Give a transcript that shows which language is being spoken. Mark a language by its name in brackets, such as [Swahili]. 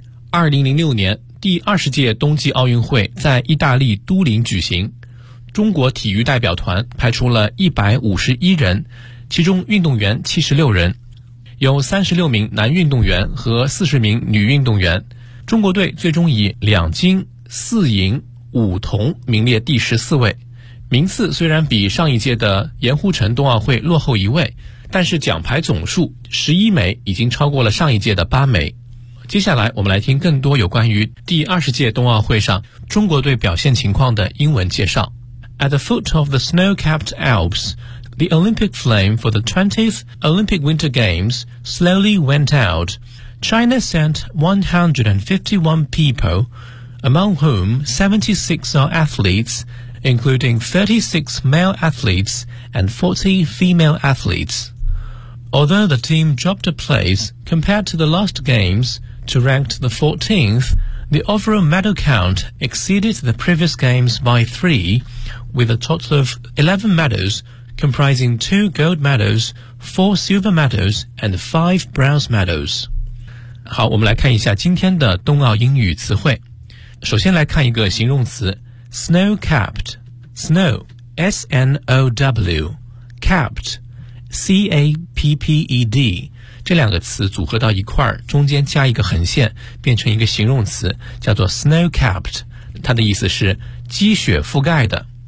[Chinese] 2006年第二十届冬季奥运会在意大利都灵举行，中国体育代表团派出了151人，其中运动员76人，有36名男运动员和40名女运动员，中国队最终以2金4银5铜名列第14位。名次虽然比上一届的盐湖城冬奥会落后一位，但是奖牌总数11枚已经超过了上一届的8枚。接下来我们来听更多有关于第二十届冬奥会上中国队表现情况的英文介绍。 [English] At the foot of the snow-capped Alps,The Olympic flame for the 20th Olympic Winter Games slowly went out. China sent 151 people, among whom 76 are athletes, including 36 male athletes and 40 female athletes. Although the team dropped a place compared to the last games to ranked the 14th, the overall medal count exceeded the previous games by 3, with a total of 11 medals,comprising 2 gold medals, 4 silver medals, and 5 bronze medals. [Chinese] 好，我们来看一下今天的冬奥英语词汇。首先来看一个形容词 ,snow-capped, snow, S-N-O-W, capped, C-A-P-P-E-D, 这两个词组合到一块儿，中间加一个横线，变成一个形容词，叫做 snow-capped, 它的意思是积雪覆盖的。